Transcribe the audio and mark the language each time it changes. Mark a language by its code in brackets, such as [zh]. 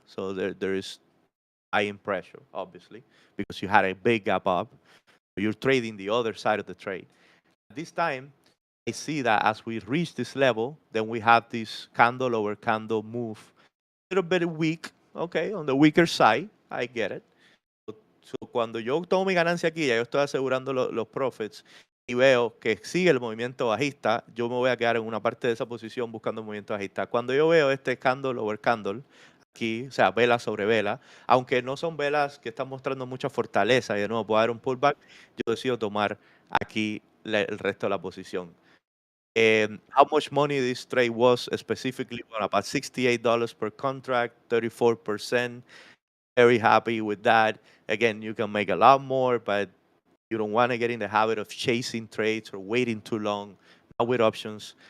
[en] So there is buying pressure, obviously, because you had a big gap up. You're trading the other side of the trade. This time, I see that as we reach this level, then we have this candle over candle move. A little bit weak, okay, on the weaker side, I get it. [es] So, cuando yo tomo mi ganancia aquí, ya yo estoy asegurando los profits y veo que sigue el movimiento bajista, yo me voy a quedar en una parte de esa posición buscando el movimiento bajista. Cuando yo veo este candle over candle, aquí, o sea, vela sobre vela, aunque no son velas que están mostrando mucha fortaleza y de nuevo puedo dar un pullback, yo decido tomar aquí el resto de la posición. [en] How much money this trade was specifically? Well, about $68 per contract, 34%. Very happy with that. Again, you can make a lot more, but you don't want to get in the habit of chasing trades or waiting too long. Not with options.